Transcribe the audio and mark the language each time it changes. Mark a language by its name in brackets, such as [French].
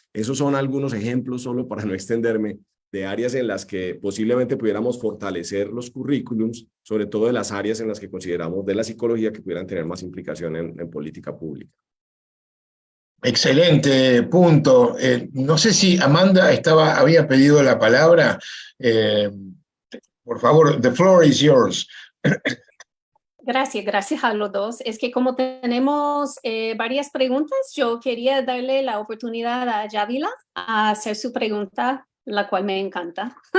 [Spanish] Esos son algunos ejemplos, solo para no extenderme, de áreas en las que posiblemente pudiéramos fortalecer los currículums, sobre todo de las áreas en las que consideramos de la psicología que pudieran tener más implicación en política pública. Excelente punto. No sé si Amanda había pedido la palabra. Por favor, [English] the floor is yours. [Spanish] Gracias a los dos. Es que como tenemos varias preguntas, yo quería darle la oportunidad a Yavila a hacer su pregunta, la cual me encanta.